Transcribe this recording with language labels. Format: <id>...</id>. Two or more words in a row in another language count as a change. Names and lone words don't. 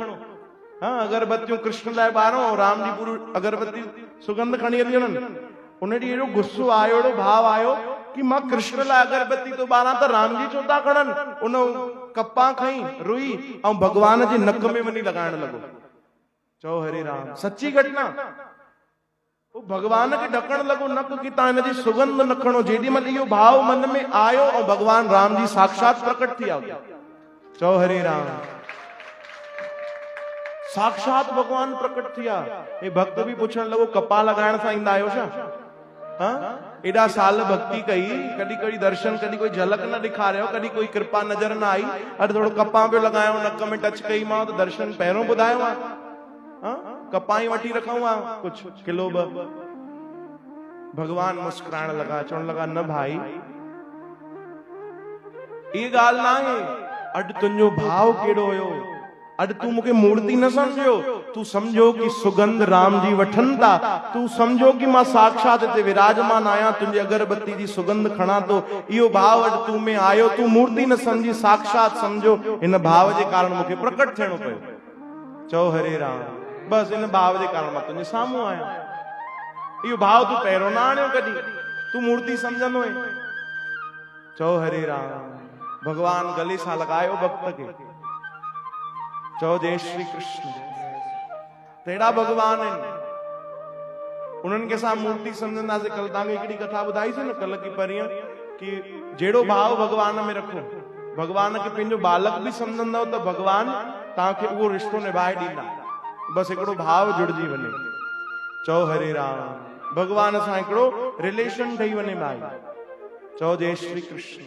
<sd>हाँ, अगरबत्तियों कृष्ण लाइ ॿारो, राम जी पूरी अगरबत्ती सुगंध खणी हली वञनि। उन ॾींहुं एॾो गुस्सो आयो, एॾो भाव आयो कि मां कृष्ण लाइ अगरबत्ती तो ॿारां त राम जी छो था खणनि। उन कप्पा खई रुई ऐं भगवान जे नक में वञी लॻाइण लॻो। चओ हरे राम, सच्ची घटना। वो भगवान खे ढकण लॻो नक कि तव्हां हिन जी सुगंध न खणो। जेॾी महिल इहो भाव मन में आयो ऐं भगवान राम जी साक्षात प्रकट थी विया। चओ हरे राम, साक्षात भगवान प्रकट थिया। हे भक्त भी पुछण लॻो कपा लगाइण सां ईंदा आहियो छा? हाँ, एॾा साल भक्ति कई, कॾहिं कॾहिं दर्शन, कॾहिं कोई झलक न ॾेखारियो, कॾहिं कोई कृपा नजर न आई, अॼु थोरो कपा पियो लॻायो, नक में टच कई मां त दर्शन पहिरों ॿुधायो आहे। कपा ही वठी रखूं आहे कुछ किलो 2। भगवान मुस्कुराइण लॻा, चवण लॻा न भाई, ये ॻाल्हि न आहे, अॼु तुंहिंजो भाव कहिड़ो हुयो। अॼु तू मूंखे मूर्ति न समझियो, तू समझो कि सुगंध राम जी वठन था। तू समझो कि मां साक्षात हिते विराजमान आया, तुंहिंजी अगरबत्ती जी सुगंध खणा तो। इहो भाव अॼु तू में आयो, तू मूर्ति न समझी, साक्षात समझो। इन भाव जे कारण मूंखे प्रकट थियणो पियो। चओ हरे राम, बस इन भाव जे कारण मां तुंहिंजे साम्हूं आहियां। इहो भाव तू पहिरों न आणियो, कॾहिं तू मूर्ति समझंदो है। चओ हरे राम। भगवान गले सां लॻायो भक्त खे, चओ जय श्री कृष्ण। तेड़ा भगवान आहिनि, उन्हनि खे असां मूर्ति समझंदासीं। कल तव्हांखे हिकिड़ी कथा ॿुधाईसीं न कल की परीहं, कि जहिड़ो भाव भगवान में रखो, भगवान खे पंहिंजो बालक भी समझंदव त भगवान तव्हांखे उहो रिश्तो निभाए ॾींदा। बस हिकिड़ो भाव जुड़जी वञे। चओ हरे राम। भगवान सां हिकिड़ो रिलेशन ठही वञे भाई। चओ जय श्री कृष्ण।</sd>